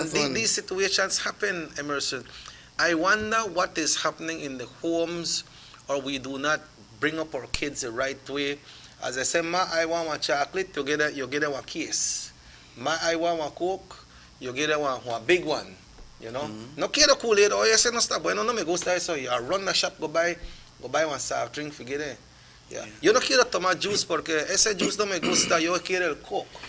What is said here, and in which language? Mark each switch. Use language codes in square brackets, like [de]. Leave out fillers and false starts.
[en] And these situations happen, Emerson. I wonder what is happening in the homes, or we do not bring up our kids the right way. As I say, I want one chocolate, you get one case. I want one Coke, you get one big one. [es] No quiero Kool-Aid, oh, ese no está bueno, no me gusta eso. [en] You run the shop, go buy one soft drink, forget it. Yeah. [es] Yo no quiero tomar juice porque ese juice no me gusta, yo quiero el Coke.